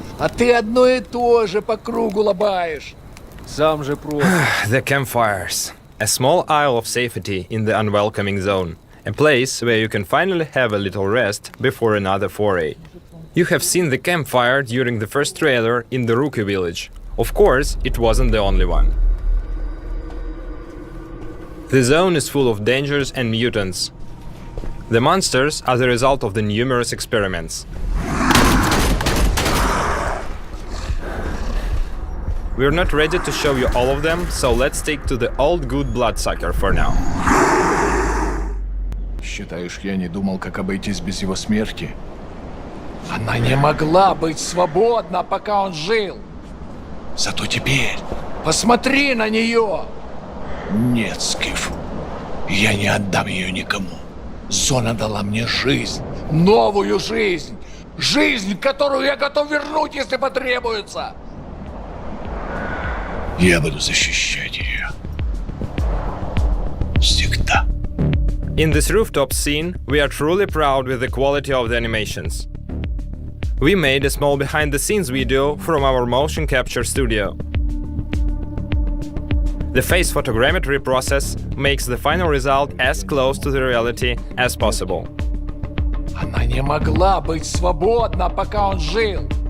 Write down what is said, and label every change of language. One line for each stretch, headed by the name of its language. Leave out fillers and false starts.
Russian: А ты одно и то же по кругу лобаешь. Сам же просто.
English: The campfires. A small isle of safety in the unwelcoming zone. A place where you can finally have a little rest before another foray. You have seen the campfire during the first trailer in the Rookie village. Of course, it wasn't the only one. The zone is full of dangers and mutants. The monsters are the result of the numerous experiments. We're not ready to show you all of them, so let's stick to the old good bloodsucker for now.
Russian: Считаешь, я не думал, как обойтись без его смерти? Она не могла быть свободна, пока он жил. Зато теперь посмотри на нее. Нет, Скиф, я не отдам ее никому. Зона дала мне жизнь, новую жизнь. Жизнь, которую я готов вернуть, если потребуется. Я буду защищать ее. Всегда.
English: In this rooftop scene, we are truly proud with the quality of the animations. We made a small behind-the-scenes video from our motion capture studio. The face photogrammetry process makes the final result as close to the reality as possible.
Russian: Она не могла быть свободна, пока он жил.